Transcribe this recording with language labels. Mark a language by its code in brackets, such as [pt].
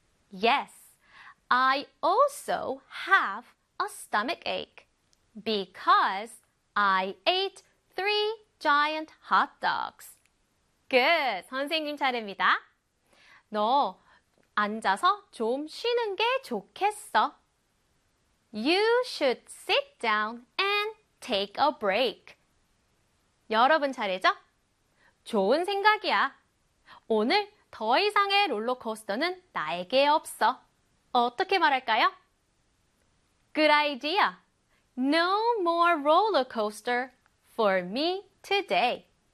[en] Yes, I also have a stomach ache because I ate three giant hot dogs. Good. [ko] 선생님 차례입니다. 너 앉아서 좀 쉬는 게 좋겠어. [en] You should sit down and take a break. [ko] 여러분 차례죠? 좋은 생각이야. 오늘 더 이상의 롤러코스터는 나에게 없어. 어떻게 말할까요? [en] Good idea. No more roller coaster for me today.